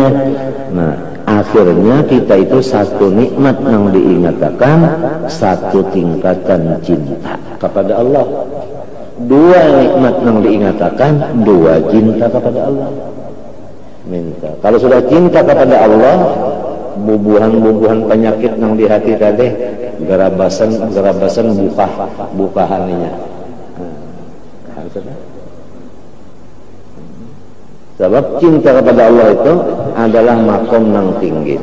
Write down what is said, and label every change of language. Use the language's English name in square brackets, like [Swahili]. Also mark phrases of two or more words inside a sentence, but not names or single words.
[Indonesian] Nah, akhirnya kita itu satu nikmat yang diingatkan, satu tingkatan cinta kepada Allah. Dua nikmat yang diingatkan, dua cinta kepada Allah. Minta. Kalau sudah cinta kepada Allah, [Banjar] bubuhan-bubuhan penyakit yang di hati tadi gerabasan bukahannya. [Indonesian] Sebab cinta kepada Allah itu adalah makom yang tinggi.